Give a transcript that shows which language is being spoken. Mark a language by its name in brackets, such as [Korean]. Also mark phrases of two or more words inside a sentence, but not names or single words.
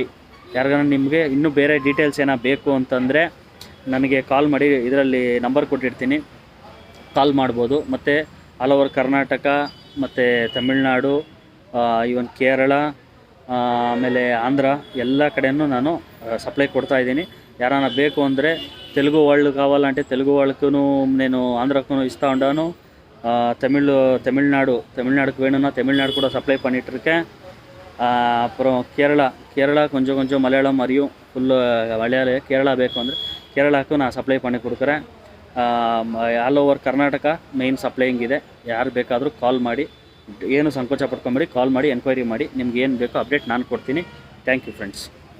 [Kannada] ಯಾರಿಗಾರ ನಿಮಗೆ ಇನ್ನೂ ಬೇರೆ ಡೀಟೇಲ್ಸ್ ಏನೋ ಬೇಕು ಅಂತಂದರೆ ನನಗೆ ಕಾಲ್ ಮಾಡಿ, ಇದರಲ್ಲಿ ನಂಬರ್ ಕೊಟ್ಟಿರ್ತೀನಿ, ಕಾಲ್ ಮಾಡ್ಬೋದು. ಮತ್ತು [English] all over [Kannada] ಕರ್ನಾಟಕ ಮತ್ತು ತಮಿಳ್ನಾಡು, ಈವನ್ ಕೇರಳ, ಆಮೇಲೆ ಆಂಧ್ರ ಎಲ್ಲ ಕಡೆಯೂ ನಾನು ಸಪ್ಲೈ ಕೊಡ್ತಾಯಿದ್ದೀನಿ. ಯಾರಾನ ಬೇಕು ಅಂದರೆ [Telugu] తెలుగు వాళ్ళు కావాలంటే తెలుగు వాళ్ళకు నేను ఆంధ్రాకు ఇస్తా ఉంటాను. [Tamil] தமிழ்நாடுக்கு வேணும்னா தமிழ்நாடு கூட சப்ளை பண்ணிகிட்ருக்கேன். அப்புறம் கேரளா கொஞ்சம் மலையாளம் மாதிரியும் ஃபுல்லு மலையாளம் கேரளா [Kannada] ಬೇಕು ಅಂದರೆ ಕೇರಳಕ್ಕೂ ನಾನು ಸಪ್ಲೈ [Tamil] பண்ணி கொடுக்குறேன். [English] all over [Kannada] ಕರ್ನಾಟಕ [English] main supplying [Kannada] ಇದೆ. ಯಾರು ಬೇಕಾದರೂ ಕಾಲ್ ಮಾಡಿ, ಏನು ಸಂಕೋಚ ಪಡ್ಕೊಂಬೇಡಿ, ಕಾಲ್ ಮಾಡಿ, ಎನ್ಕ್ವೈರಿ ಮಾಡಿ. ನಿಮ್ಗೆ ಏನು ಬೇಕೋ ಅಪ್ಡೇಟ್ ನಾನು ಕೊಡ್ತೀನಿ. [English] thank you friends.